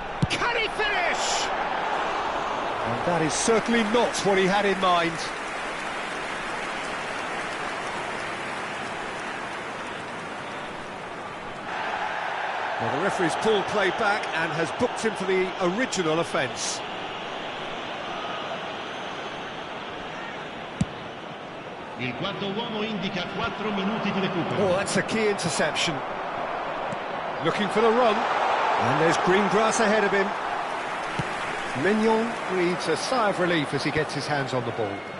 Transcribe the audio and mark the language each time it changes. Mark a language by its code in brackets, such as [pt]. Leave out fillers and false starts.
[en] Can he finish? And that is certainly not what he had in mind. Well, the referee's pulled play back and has booked him for the original offence. [it] Il quarto uomo indica 4 minuti di recupero. [en] Oh, that's a key interception. Looking for the run. And there's green grass ahead of him. Mignon breathes a sigh of relief as he gets his hands on the ball.